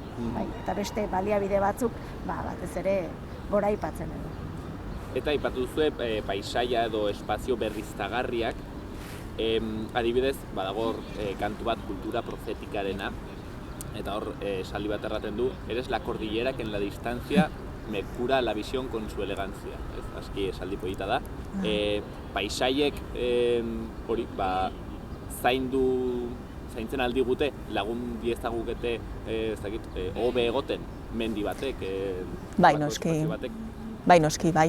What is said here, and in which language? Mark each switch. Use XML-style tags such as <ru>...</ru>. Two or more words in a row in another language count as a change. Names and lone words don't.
<eu>Eta beste baliabide batzuk batez ere gora aipatzen dugu. Eta aipatu duzue paisaia edo espazio berriztagarriak, adibidez, badago kantu bat kultura profetikarena, eta hor esaldi bat erraten du,</eu> <es>eres la cordillera que en la distancia me cura la visión con su elegancia.</es> <eu>Ez, aski esaldi polita da. Paisaiek hori, zaintzen aldigute, lagun diezagukete, hobe egoten, mendi batek, bai, noski. Bai, noski, bai.</eu>